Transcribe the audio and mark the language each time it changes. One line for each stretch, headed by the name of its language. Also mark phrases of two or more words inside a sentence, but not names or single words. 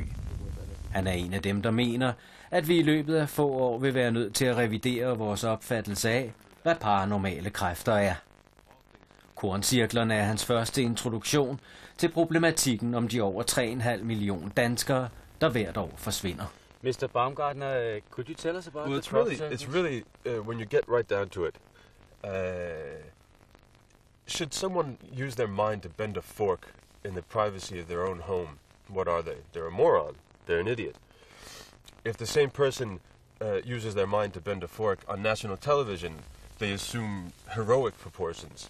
Danish: Han er en af dem, der mener, at vi i løbet af få år vil være nødt til at revidere vores opfattelse af, hvad paranormale kræfter er. Korncirklerne er hans første introduktion til problematikken om de over 3,5 millioner danskere, der hvert år forsvinder.
English: Mr. Baumgartner, could you tell us about the it's really when you get right down to it, should someone use their mind to bend a fork in the privacy of their own home, what are they? They're a moron. They're an idiot. If the same person uses their mind to bend a fork on national television, they assume heroic proportions.